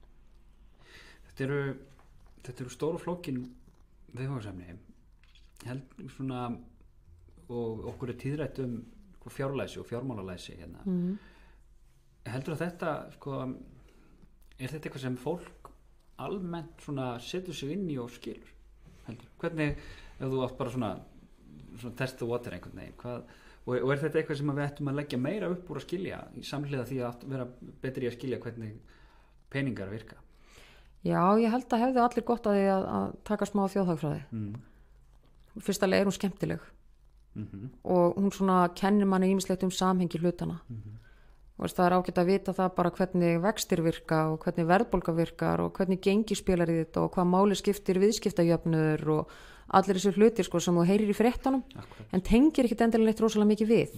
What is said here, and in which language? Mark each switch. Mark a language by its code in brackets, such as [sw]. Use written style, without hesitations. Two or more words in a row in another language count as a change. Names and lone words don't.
[is] Þetta eru stóru flókin viðfangsefni held svona og okkur er tíðrætt fjárlæsi og fjármálalæsi hérna heldur að þetta sko, er þetta eitthvað sem fólk almennt svona setur sig inn í og skilur heldur, hvernig ef þú átt bara svona [en] test the water [is] einhvern veginn og er þetta eitthvað sem við ættum að leggja meira upp úr að skilja í samhliða því að vera betri að skilja hvernig peningar virka? Já, ég held að hefði allir gott að því að taka smá þjóðhagfræði fyrstulega er hún skemmtileg og hún svona kennir manni ýmislegt samhengi hlutana og það er ágætt að vita það bara hvernig vextir virka og hvernig verðbólga virkar og hvernig gengi spilar í þetta og hvað máli skiptir viðskiptajöfnur og allir þessu hlutir sko, sem þú heyrir í fréttunum en tengir ekki endilega neitt rosalega mikið við